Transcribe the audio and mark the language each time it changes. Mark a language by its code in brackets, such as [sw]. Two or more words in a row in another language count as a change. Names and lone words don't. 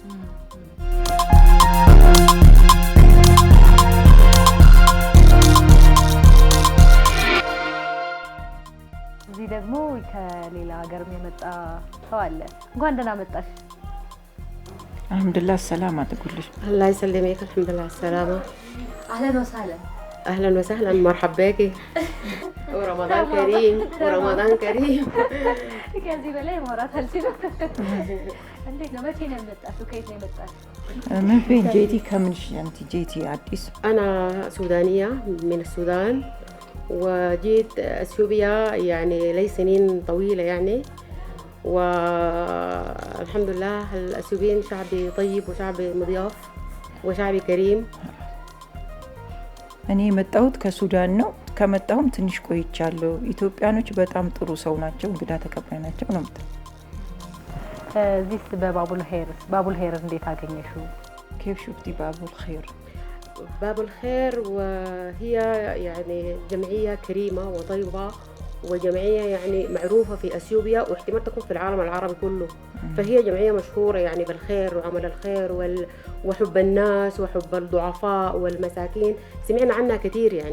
[am] እዚህ ደግሞ ከሌላ ሀገር የመጣ ሰው አለ። እንኳን ደህና መጣሽ። [ar] الحمد لله سلام [am] አትጉልሽ። [ar] الله يسلمك. الحمد لله سلام። أهلا وسهلا። أهلا وسهلا مرحبا بك ورمضان كريم ورمضان كريم. [am] ከዚህ በላይ ማውራት አልችልም። እንዴት ነው? መቼ ነው የመጣሽው? ከየት ነው የመጣሽው? [ar] من فين جيتي؟ كم أنت جيتي عديس؟ أنا سودانية من السودان وجيت أثيوبيا يعني لي سنين طويلة يعني، والحمد لله الأثيوبيين شعبي طيب وشعبي مضياف وشعبي كريم. [am] እኔ የመጣሁት ከሱዳን ነው። ከመጣሁም ትንሽ ቆይቻለሁ። ኢትዮጵያኖች በጣም ጥሩ ሰው ናቸው፣ እንግዳ ተቀባይ ናቸው ነው የምትለው። እዚህስ በባቡል ኸይር እንዴት አገኘሽው? [ar] كيف شفتي باب الخير؟ باب الخير وهي يعني جمعية كريمة وطيبة وجمعية يعني معروفة في أثيوبيا واحتمال تكون في العالم العربي كله. فهي جمعية مشهورة يعني بالخير وعمل الخير وحب الناس وحب الضعفاء والمساكين، سمعنا عنها كثير يعني.